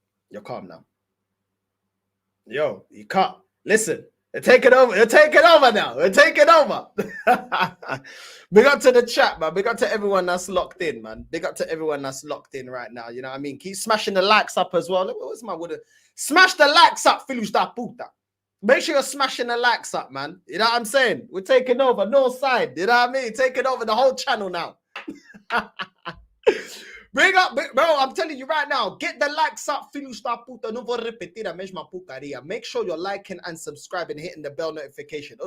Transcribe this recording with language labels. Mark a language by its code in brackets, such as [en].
[en] You're calm now. Yo, you can't. Listen, they're taking over. They're taking over now. They're taking over. Big up to the chat, man. Big up to everyone that's locked in, man. Big up to everyone that's locked in right now. You know what I mean? Keep smashing the likes up as well. Look, what's my word? Smash the likes up, [pt] filhos da puta. [en] Make sure you're smashing the likes up, man. You know what I'm saying? We're taking over. No side. You know what I mean? Taking over the whole channel now. Bring up, bro. I'm telling you right now. Get the likes up, [pt] filhos da puta. Não vou repetir a mesma porcaria. [en] Make sure you're liking and subscribing, hitting the bell notification.